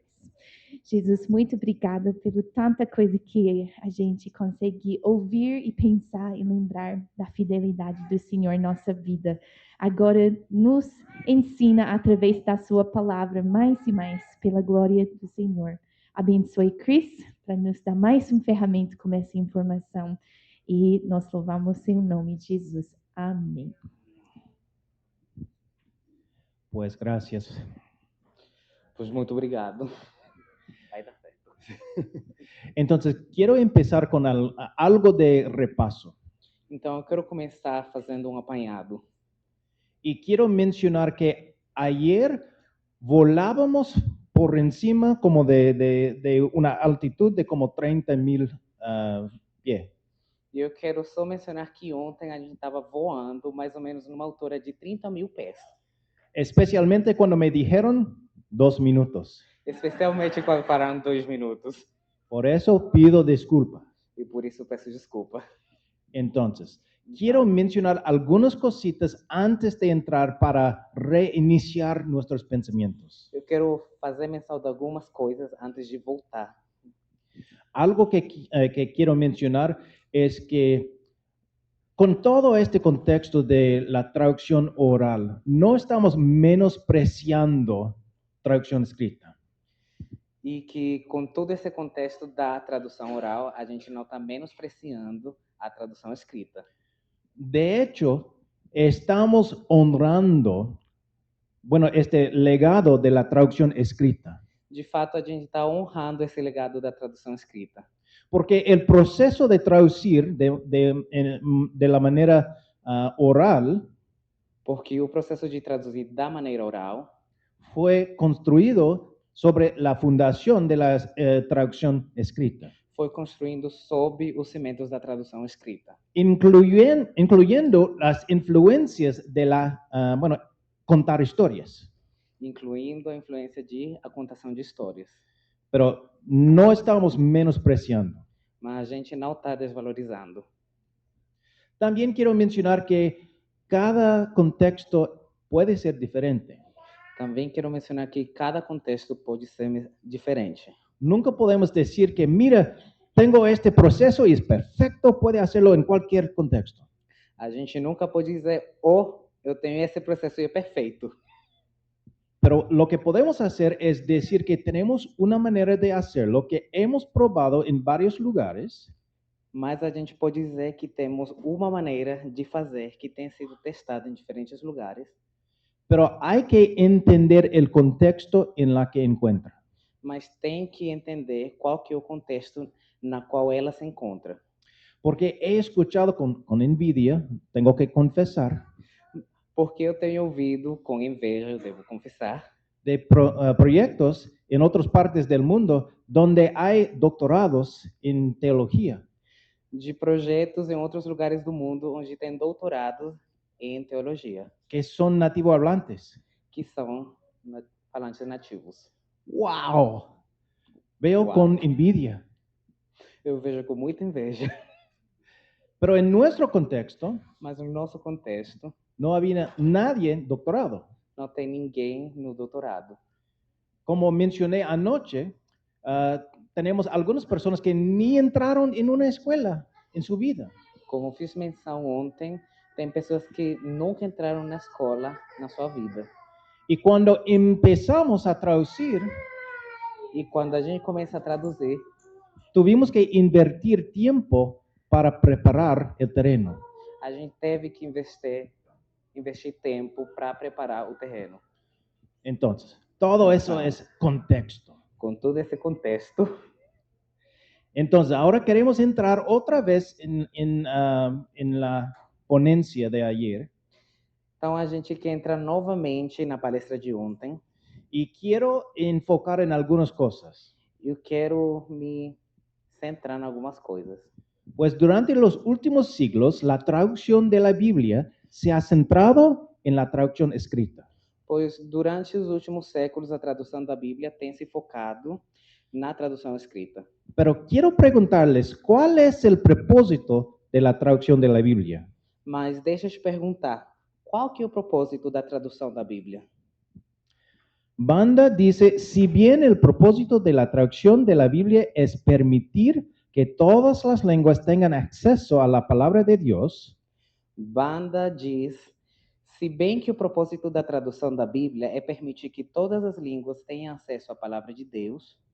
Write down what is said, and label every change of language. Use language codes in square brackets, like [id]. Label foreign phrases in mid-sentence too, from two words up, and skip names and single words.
[pt] Jesus, muito obrigada pelo tanta coisa que a gente consegue ouvir e pensar e lembrar da fidelidade do Senhor em nossa vida. Agora nos ensina através da sua palavra mais e mais pela glória do Senhor. Abençoe Chris para nos dar mais um ferramenta com essa informação e nós louvamos em nome de Jesus. Amém. [es] Pues gracias. [pt] Pois muito obrigado. Vai dar certo. [es] Entonces, quiero empezar con algo de repaso. [pt] Então, eu quero começar fazendo um apanhado. [es] Y quiero mencionar que ayer volábamos por encima como de una altitud de como 30,000 pies. [pt] E eu quero só mencionar que ontem a gente estava voando mais ou menos numa altura de 30.000 pés. [es] Especialmente cuando me dijeron 2 minutos. [pt] Especialmente quando pararam 2 minutos. [es] Por eso pido disculpas. [pt] E por isso eu peço desculpa. [es] Entonces, quiero mencionar algunas cositas antes de entrar para reiniciar nuestros pensamientos. [pt] Eu quero fazer menção de algumas coisas antes de voltar. [es] Algo que quiero mencionar es que con todo este contexto de la traducción oral, no estamos menospreciando traducción escrita. [pt] E que com todo esse contexto da tradução oral, a gente não está menospreciando a tradução escrita. [es] De hecho, estamos honrando, bueno, este legado de la traducción escrita. [pt] De fato, a gente está honrando esse legado da tradução escrita. [es] Porque el proceso de traducir de la manera oral [pt] Porque o processo de traduzir da maneira oral [es] fue construido sobre la fundación de la traducción escrita, [pt] foi construindo sob os cimentos da tradução escrita, [es] incluyendo las influencias de contar historias. [pt] incluindo a influência de a contação de histórias. [es] Pero no estamos menospreciando. [pt] Mas a gente não está desvalorizando. [es] También quiero mencionar que cada contexto puede ser diferente. [pt] Também quero mencionar que cada contexto pode ser diferente. [es] Nunca podemos decir que, mira, tengo este proceso y es perfecto, puede hacerlo en cualquier contexto. [pt] A gente nunca pode dizer, oh, eu tenho esse processo e é perfeito. [es] Pero lo que podemos hacer es decir que tenemos una manera de hacerlo que hemos probado en varios lugares. [pt] Mas a gente pode dizer que temos uma maneira de fazer que tem sido testada em diferentes lugares. [es] Pero hay que entender el contexto en la que encuentra. [pt] Mas tem que entender qual que é o contexto na qual ela se encontra. [es] Porque he escuchado con envidia, tengo que confesar, [pt] Porque eu tenho ouvido, com inveja, eu devo confessar, [es] de proyectos en otras partes del mundo donde hay doctorados en teología. [pt] de projetos em outros lugares do mundo onde tem doutorado em teologia, [es] Que son nativo hablantes. [pt] que são falantes nativos. [es] ¡Wow! Veo Wow. con envidia. [pt] Eu vejo com muita inveja. [es] Pero en nuestro contexto [pt] Mas no nosso contexto, [es] no había nadie doctorado. [pt] não tem ninguém no doutorado. [es] Como mencioné anoche, tenemos algunas personas que ni entraron en una escuela en su vida. [pt] Como fiz menção ontem, tem pessoas que nunca entraram na escola na sua vida. [es] Y cuando empezamos a traducir, [pt] E quando a gente começa a traduzir, [es] tuvimos que invertir tiempo para preparar el terreno. [pt] a gente teve que investir tempo para preparar o terreno. [es] Entonces, todo eso es contexto. [pt] Com todo esse contexto, [es] Entonces, ahora queremos entrar otra vez en la ponencia de ayer. [pt] então a gente que entra novamente na palestra de ontem. [es] Y quiero enfocar en algunas cosas. [pt] Eu quero me centrar em algumas coisas. [es] Pues durante los últimos siglos, la traducción de la Biblia se ha centrado en la traducción escrita. [pt] Pois durante os últimos séculos a tradução da Bíblia tem se focado na tradução escrita. [es] Pero quiero preguntarles, ¿cuál es el propósito de la traducción de la Biblia? [pt] Mas deixa eu te perguntar, Qual que é o propósito da tradução da Bíblia? [es] Banda dice, si bien el propósito de la traducción de la Biblia es permitir que todas las lenguas tengan acceso a la palabra de Dios, [pt] Banda diz, se bem que o propósito da tradução da Bíblia é permitir que todas as línguas tenham acesso à palavra de Deus.